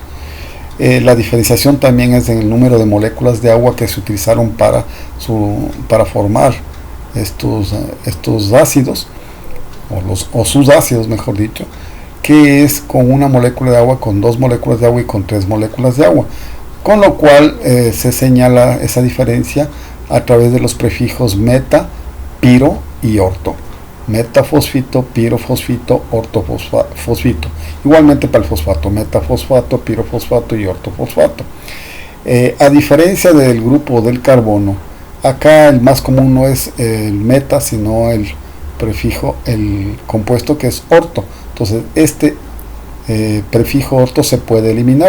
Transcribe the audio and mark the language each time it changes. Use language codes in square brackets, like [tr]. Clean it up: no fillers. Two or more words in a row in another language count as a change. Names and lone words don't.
[es] La diferenciación también es en el número de moléculas de agua que se utilizaron para formar estos ácidos, o sus ácidos mejor dicho, que es con una molécula de agua, con 2 moléculas de agua y con 3 moléculas de agua, con lo cual se señala esa diferencia a través de los prefijos meta, piro y orto. Metafosfito, pirofosfito, ortofosfito. Igualmente para el fosfato, metafosfato, pirofosfato y ortofosfato. A diferencia del grupo del carbono, acá el más común no es el meta, sino el prefijo, el compuesto que es orto. Entonces este prefijo orto se puede eliminar.